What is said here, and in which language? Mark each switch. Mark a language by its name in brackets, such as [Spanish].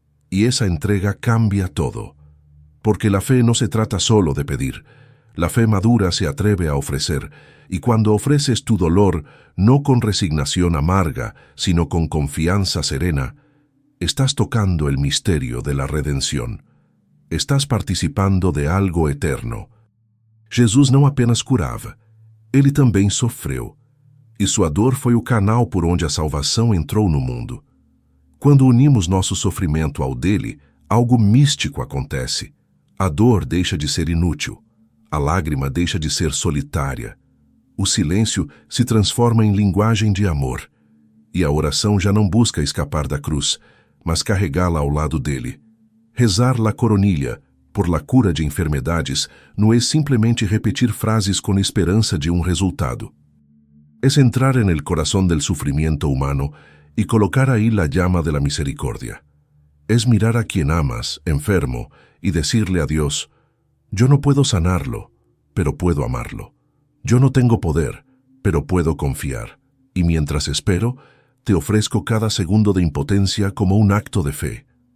[Spanish] Y esa entrega cambia todo. Porque la fe no se trata solo de pedir. La fe madura se atreve a ofrecer, y cuando ofreces tu dolor, no con resignación amarga, sino con confianza serena, estás tocando el misterio de la redención. Estás participando de algo eterno. [Portuguese] Jesus não apenas curava, ele também sofreu, e sua dor foi o canal por onde a salvação entrou no mundo. Quando unimos nosso sofrimento ao dele, algo místico acontece. A dor deixa de ser inútil, a lágrima deixa de ser solitária, o silêncio se transforma em linguagem de amor, e a oração já não busca escapar da cruz, mas carregá-la ao lado dele. [Spanish] Rezar la coronilla, por la cura de enfermedades, [Portuguese] não é simplesmente repetir frases com esperança de um resultado. [Spanish] Es entrar en el corazón del sufrimiento humano y colocar ahí la llama de la misericordia. Es mirar a quien amas, enfermo, y decirle a Dios, yo no puedo sanarlo, pero puedo amarlo. Yo no tengo poder, pero puedo confiar. Y mientras espero, te ofrezco cada segundo de impotencia como un acto de fe.